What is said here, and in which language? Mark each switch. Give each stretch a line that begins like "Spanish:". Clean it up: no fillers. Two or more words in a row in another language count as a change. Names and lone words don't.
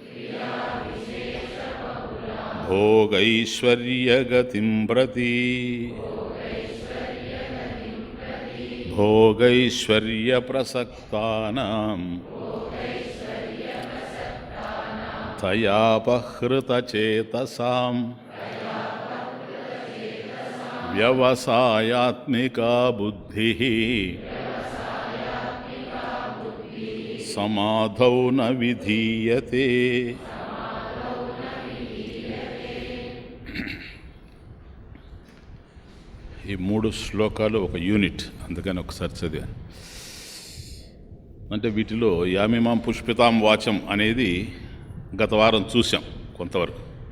Sanskrit: भोगैश्वर्यगतिं प्रति भोगैश्वर्यप्रसक्तानां तयापहृतचेतसां व्यवसायात्मिका बुद्धिः समाधौ न विधीयते।
Telugu: ఈ 3 శ్లోకాలు ఒక యూనిట్, అందుకని ఒకసారి చదివాను. అంటే వీటిలో
Sanskrit: यामिमां पुष्पितां वाचं
Telugu: అనేది గత వారం చూసాం కొంతవరకు.